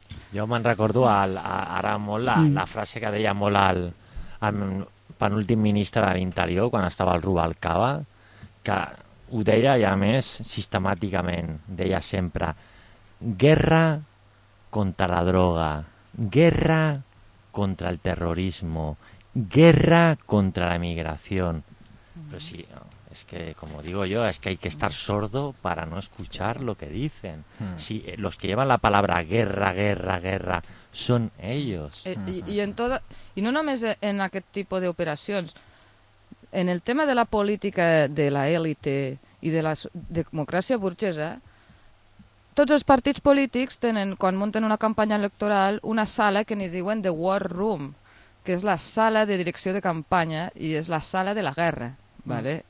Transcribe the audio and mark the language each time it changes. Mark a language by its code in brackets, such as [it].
[ca] Jo me'n recordo ara molt la frase que deia molt el penúltim ministre de l'Interior quan estava al Rubalcaba, que ho deia i a més sistemàticament, deia sempre [es] "guerra contra la droga, guerra contra el terrorismo, guerra contra la migración". Pero sí, es que, como digo yo, es que hay que estar sordo para no escuchar lo que dicen. Sí, los que llevan la palabra guerra son ellos. [ca] Y no només en aquest tipus d'operacions. En el tema [es] de la política de la élite y de la democracia burguesa, [ca] tots els partits polítics tenen, quan munten una campanya electoral, una sala que ni diuen The War Room, que és la sala de direcció de campanya i és la sala de la guerra. ¿Vale?